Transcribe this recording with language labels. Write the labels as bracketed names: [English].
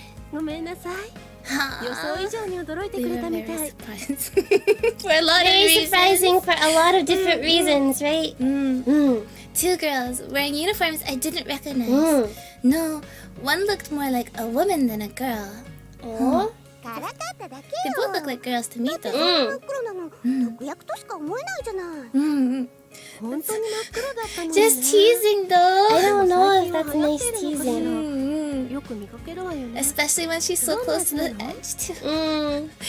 [Japanese] ごめんなさい予想以上に驚いてくれたみたい [English] For a lot of Very reasons. surprising for a lot of different reasons, right? Two girls wearing uniforms I didn't recognize. No, one looked more like a woman than a girl. Oh. They both look like girls to me though. [Japanese] 黒なの毒薬としか思えないじゃない本当に真っ黒だったのね [English] Just teasing though. I don't know if that's nice teasing. [Japanese] よく見かけるわよね [English] Especially when she's so close to the edge too.